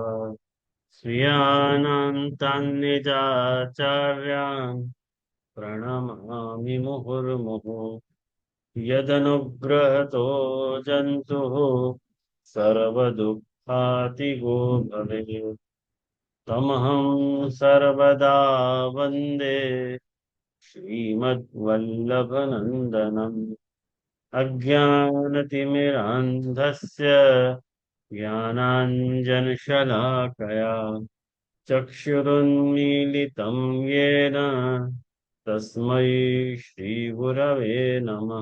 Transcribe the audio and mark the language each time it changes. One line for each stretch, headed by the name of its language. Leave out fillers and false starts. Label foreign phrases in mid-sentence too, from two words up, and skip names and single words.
Sanskrit: સ્વીયાનંતાન નિજાચાર્યાન પ્રણમામિ મુહુર્મુહુ યદનુગ્રહતો જંતુઃ સર્વદુઃખાતિગો ભવેत् તમહં સર્વદા વંદે श्रीमद्वल्लभनन्दनम् अज्ञानतिमिरान्धस्य ज्ञानाञ्जनशलाकया चक्षुरुन्मीलितं येन तस्मै श्रीगुरवे नमः.